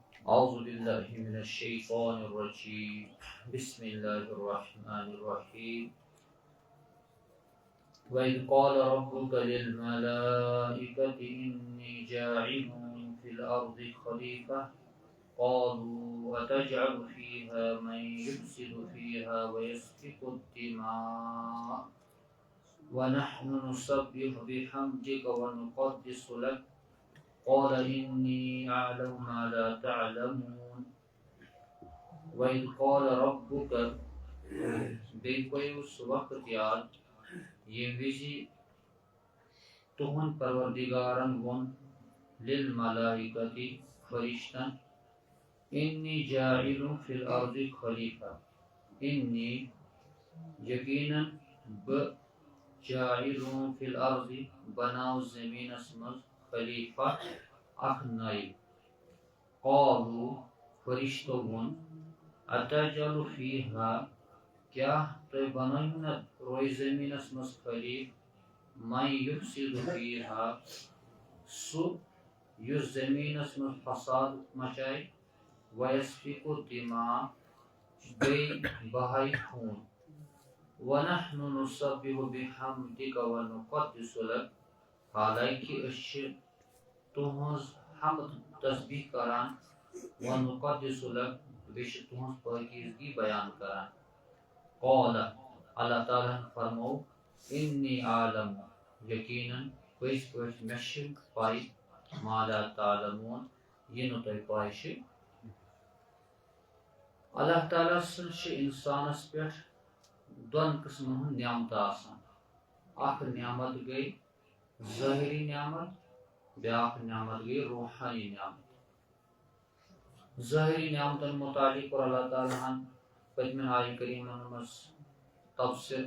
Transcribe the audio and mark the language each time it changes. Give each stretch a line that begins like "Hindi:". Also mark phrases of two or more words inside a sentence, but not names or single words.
Arabic: أعوذ بالله من الشيطان الرجيم بسم الله الرحمن الرحيم وإذ قال ربك للملائكة إني جاعل في الأرض خليفة قالوا أتجعل فيها من يفسد فيها ويسفك الدماء ونحن نسبح بحمدك ونقدس لك قال إني أعلم ما لا تعلمون وإذ قال ربك
Kashmiri: بیٚیہِ سُہ وقت یاد ییٚمہِ وِزِ تُہُنٛد پروردگارن ووٚن لِلملائکتی فرشتن
Arabic: انی جاعل فی الارض خلیفہ انی
Kashmiri: یقیناً بہٕ
Arabic: جاعل فی الارض
Kashmiri: بناو زمینس منٛز خلیفہ اکھ نایب قالوا فرشتو ووٚن
Arabic: اتجعل فیہا
Kashmiri: کیٛاہ تُہۍ بنٲیِو نا روزِ زٔمیٖنس منٛز خلیٖف
Arabic: من یفسد فیہا
Kashmiri: سُہ یُس زٔمیٖنس منٛز فساد مچایہِ
Arabic: ویسفک الدماء
Kashmiri: بیٚیہِ بہایہِ خوٗن
Arabic: ونحن نسبح بحمدک ونقدس لک
Kashmiri: حالانکہ أسۍ چھِ تُہٕنٛز حمد تسبیح کران
Arabic: ونقدس لک
Kashmiri: بیٚیہِ چھِ تُہٕنٛز پٲکیزگی بیان کران قال اللہ تعالیٰ ہن فرمو
Arabic: انی عالم
Kashmiri: یقیناً پٔزۍ پٲٹھۍ مےٚ چھِ پاے
Arabic: ما لا تعلمون
Kashmiri: یہِ نہٕ تۄہہِ پاے چھِ اللہ تعالیٰ سٕنٛز چھِ انسانس پٮ۪ٹھ دۄن قٕسمن ہُنٛد نعمت آسان اکھ نعمت گٔے ظٲہری نعمت بیاکھ نعمت گٔے روحانی نعمت ظٲہری نعمتن متعلق کوٚر اللہ تعالیٰ ہن پٔتمٮ۪ن آیہِ کریٖمن منٛز تفصیٖل